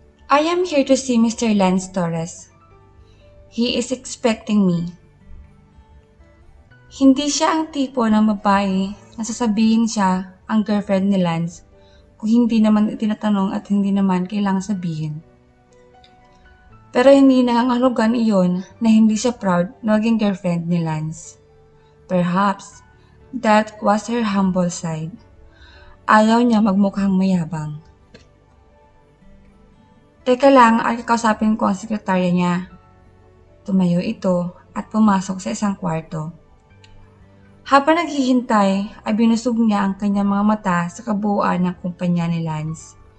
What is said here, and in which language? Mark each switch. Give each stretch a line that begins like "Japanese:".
English: I am here to see Mr. Lance Torres. He is expecting me.
Filipino: Hindi siya ang tipo ng babae na sasabihin siya ang girlfriend ni Lance kung hindi naman itinatanong at hindi naman kailangan sabihin. Pero hindi nangangahulugan iyon na hindi siya proud na maging girlfriend ni Lance.
English: Perhaps, that was her humble side.
Filipino: Ayaw niya magmukhang mayabang. Teka lang ay kakausapin ko ang sekretarya niya. Tumayo ito at pumasok sa isang kwarto. Habang naghihintay ay binusog niya ang kanyang mga mata sa kabuuan ng kumpanya ni Lance.